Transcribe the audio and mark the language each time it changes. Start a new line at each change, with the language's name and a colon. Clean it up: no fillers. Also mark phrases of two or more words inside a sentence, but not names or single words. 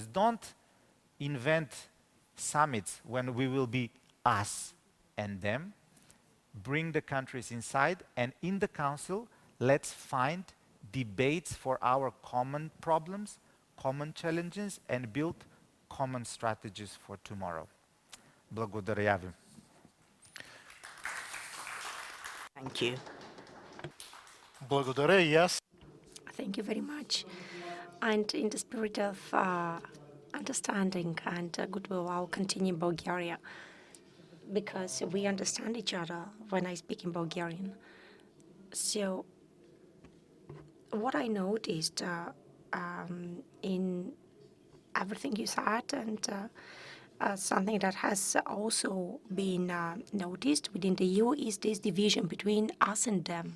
English: Don't invent summits when we will be us and them. Bring the countries inside, and in the Council, let's find debates for our common problems, common challenges, and build common strategies for tomorrow.
Bulgarian: Благодаря ви.
English: Thank you.
Bulgarian: Благодаря и аз.
English: Thank you very much. And in the spirit of understanding and goodwill, I'll continue in Bulgaria because we understand each other when I speak in Bulgarian. So what I noticed in everything you said and something that has also been noticed within the EU is this division between us and them.